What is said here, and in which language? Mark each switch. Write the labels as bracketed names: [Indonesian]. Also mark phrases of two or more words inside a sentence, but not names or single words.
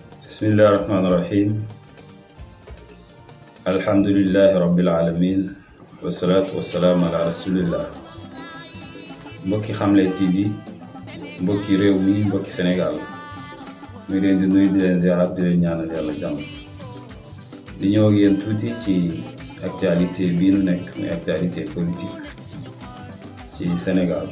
[Arabic] بسم الله الرحمن الرحيم. الحمد لله رب العالمين والصلاة والسلام على رسول الله. [Wolof] Mbokki Xamle TV, mbokki réew mi, mbokki Sénégal, muy leen di nuyu di leen ziar di leen ñaanal yàlla jàmm. di ñëw ak yéen tuuti ci actualité bii nu nekk muy [French] actualité politique [Wolof] ci Sénégal.